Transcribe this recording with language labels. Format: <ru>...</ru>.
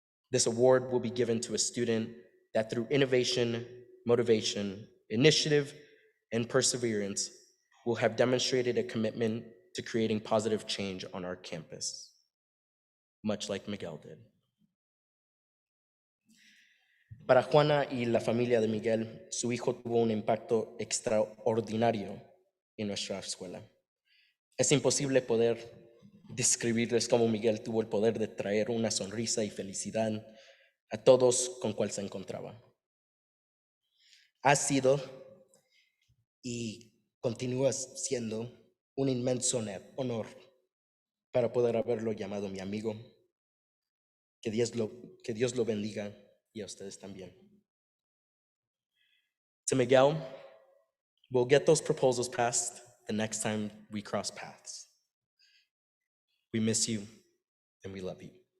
<en>This award will be given to a student that through innovation, motivation, initiative, and perseverance will have demonstrated a commitment to creating positive change on our campus, much like Miguel did.</en> <es>Para Juana y la familia de Miguel, su hijo tuvo un impacto extraordinario en nuestra escuela. Es imposible poder describirles cómo Miguel tuvo el poder de traer una sonrisa y felicidad a todos con cual se encontraba. Ha sido y continúa siendo un inmenso honor para poder haberlo llamado mi amigo. Que Dios lo bendiga y a ustedes también.</es> <en>To Miguel, we'll get those proposals passed the next time we cross paths. We miss you and we love you.</en>